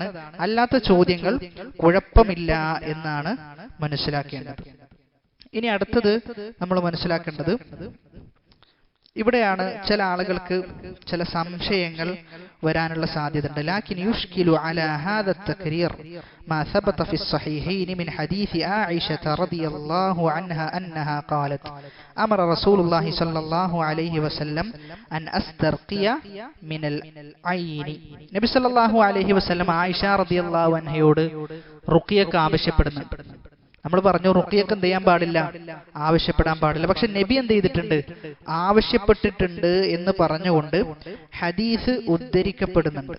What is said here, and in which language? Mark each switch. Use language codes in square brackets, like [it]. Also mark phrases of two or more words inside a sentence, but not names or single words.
[ml] അല്ലാത്ത ചോദ്യങ്ങൾ കുഴപ്പമില്ല എന്നാണ് മനസ്സിലാക്കേണ്ടത്. ഇനി അടുത്തത് നമ്മൾ മനസ്സിലാക്കേണ്ടത്, ഇവിടെയാണ് ചില ആളുകൾക്ക് ചില സംശയങ്ങൾ വരാനുള്ള സാധ്യതയുണ്ട്. [ar] لكن يشكل على هذا التقرير ما ثبت في الصحيحين من حديث عائشة رضي الله عنها أنها قالت أمر رسول الله صلى الله عليه وسلم أن أسترقي من العين. [ml] നബി [ar] صلى الله عليه وسلم [ml] ആയിഷ [ar] رضي الله عنها [ml] റുഖിയക്ക് ആവശ്യപ്പെടുന്നുണ്ട്. നമ്മൾ പറഞ്ഞു റുഖിയക്ക് എന്ത് ചെയ്യാൻ പാടില്ല, ആവശ്യപ്പെടാൻ പാടില്ല. പക്ഷെ നബി എന്ത് ചെയ്തിട്ടുണ്ട്, ആവശ്യപ്പെട്ടിട്ടുണ്ട് എന്ന് പറഞ്ഞുകൊണ്ട് ഹദീസ് ഉദ്ധരിക്കപ്പെടുന്നുണ്ട്.